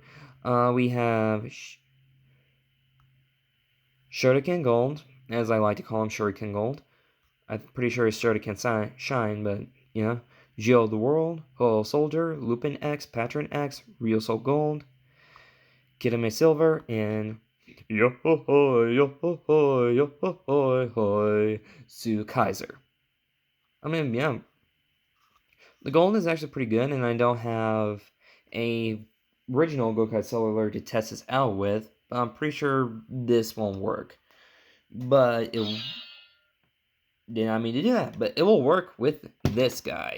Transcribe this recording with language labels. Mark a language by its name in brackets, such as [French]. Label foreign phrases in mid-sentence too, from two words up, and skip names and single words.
[English] We have Shuriken Gold, as I like to call him, Shuriken Gold. I'm pretty sure it's Shuriken Shine, but yeah. Geo the World, Ho Soldier, Lupin X, Patron X, Real Soul Gold, Kirame Silver, and yo ho ho yo ho ho yo ho ho ho Tsuiker. I mean, yeah, the gold is actually pretty good, and I don't have a original Gokai Cellular to test this out with, but I'm pretty sure this won't work. But it did not mean to do that, but it will work with this guy.